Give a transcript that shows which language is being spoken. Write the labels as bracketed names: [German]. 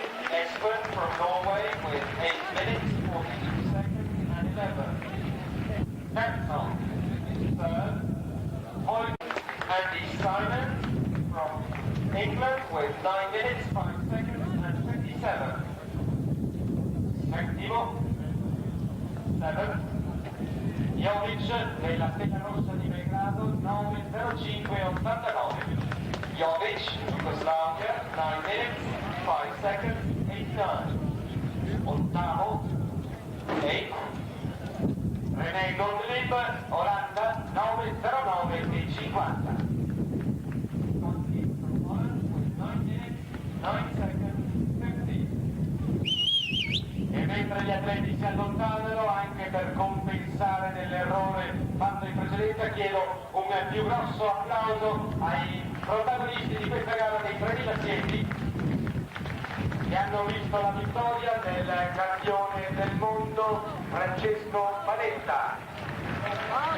[English] Espen from Norway with 8 minutes, 42 seconds and 11. [Italian] Terzo, [English] Third, Andy Simon from England with 9 minutes, 5 seconds and 57. [Italian] settimo, [English] Seventh, [Italian] Jovic della Stella Rossa di Belgrado 9:05:89. [English] Jovic, Yugoslavia, 9 minutes, 5 seconds, 89. [Italian] Ottavo, [English] Eighth, [Italian] René Gottlieb, Olanda 9:09:50. [English] Gottlieb from Holland with 9 minutes, 9 seconds, 50. [Italian] E mentre gli atleti si allontanano, anche per compensare dell'errore fatto in precedenza, chiedo un più grosso applauso ai protagonisti di questa gara dei 3000 sieti che hanno visto la vittoria del campione del mondo Francesco Panetta.